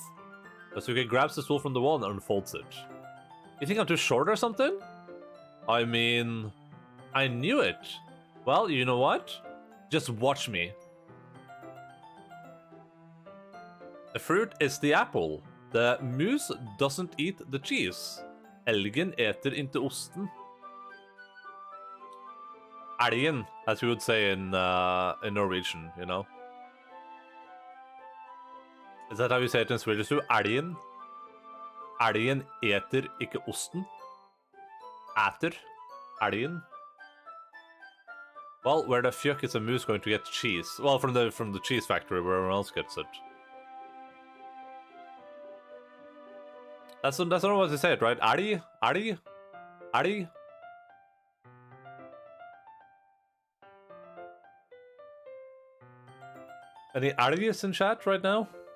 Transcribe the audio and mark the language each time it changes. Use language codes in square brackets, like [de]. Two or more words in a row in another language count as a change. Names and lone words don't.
[en] Natsuki grabs the stool from the wall and unfolds it. You think I'm too short or something? I mean, I knew it. Well, you know what? Just watch me. The fruit is the apple. The moose doesn't eat the cheese. [sv] Elgen äter inte osten. [no] Elgen, [en] as we would say in Norwegian, you know. Is that how you say it in Swedish too? [no] Elgen? Elgen äter ikke osten. Æter. Elgen. [en] Well, where the fuck is a moose going to get cheese? Well, from the cheese factory where everyone else gets it. That's not what you say it, right? Ari? Any Arius in chat right now?